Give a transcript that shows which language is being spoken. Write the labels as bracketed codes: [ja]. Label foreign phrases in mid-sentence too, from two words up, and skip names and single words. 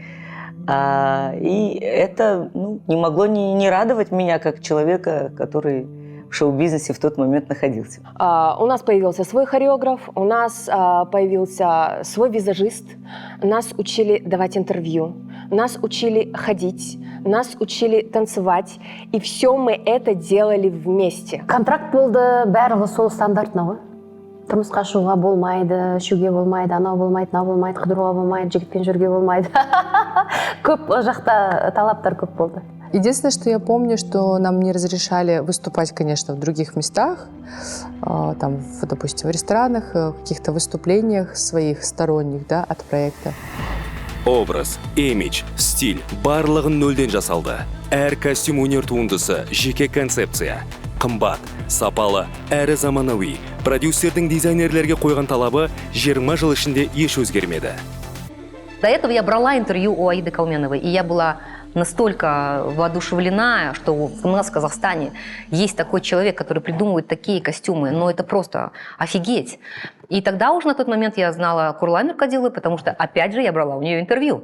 [ru] И это не могло не радовать меня как человека, который в шоу-бизнесе в тот момент находился. У нас появился свой хореограф, у нас появился свой визажист, нас учили давать интервью, нас учили ходить, нас учили танцевать, и все мы это делали вместе. [kk] Контракт болды, барлығы сол стандартна ғой. Тұрмысқа шығуға болмайды, ішуге болмайды, анау болмайды, мынау болмайды, қыдыруға болмайды, жігітпен жүрге болмайды. Көп жақта талаптар көп болды. [ru] Единственное, что я помню, что нам не разрешали выступать, конечно, в других местах, там, допустим, в ресторанах, в каких-то выступлениях своих сторонних, да, от проекта. [kk] Образ, имидж, стиль барлығын нөлден жасалды. Әр костюм өнер туындысы, жеке концепция. Қымбат, сапалы, әрі заманауи. Продюсердің дизайнерлерге қойған талабы 20 жыл ішінде еш өзгермеді. [ru] До этого я брала интервью у Аиды Калменовой, и я была настолько воодушевлена, что у нас в Казахстане есть такой человек, который придумывает такие костюмы. Но это просто офигеть. И тогда уже на тот момент я знала Курлан Нуркадилову, потому что, опять же, я брала у нее интервью.